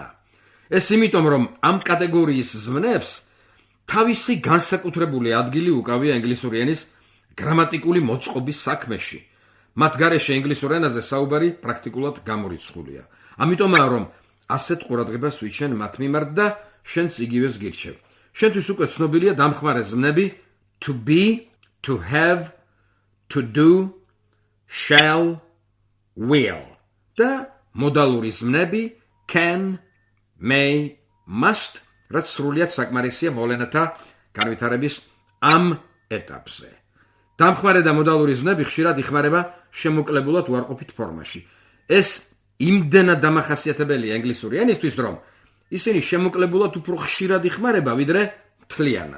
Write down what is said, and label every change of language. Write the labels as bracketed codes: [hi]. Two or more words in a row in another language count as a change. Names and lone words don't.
[ka] ეს იმიტომ, რომ ამ კატეგორიის ზმნებს თავისი განსაკუთრებული ადგილი უკავია ინგლისური ენის გრამატიკული მოწყობის საქმეში. მათ გარეშე ინგლისურ ენაზე საუბარი პრაქტიკულად გამორიცხულია. ამიტომაა, რომ ასეთ ყურადღებას ვიჩენ მათ მიმართ და შენც იგივეს გირჩევ. შენთვის უკვე ცნობილია დამხმარე ზმნები [en] to be, to have, to do, shall, will. [ka] და მოდალური ზმნები [en] can, may, must, [ka] რაც სრულიად საკმარისია მოვლენათა განვითარების ამ ეტაპზე. დამხმარე და მოდალური ზმნები ხშირად იხმარება შემოკლებულად უარყოფით ფორმაში. ეს იმდენად დამახასიათებელია ინგლისური ენისთვის, რომ ისინი შემოკლებულად უფრო ხშირად იხმარება, ვიდრე მთლიანად.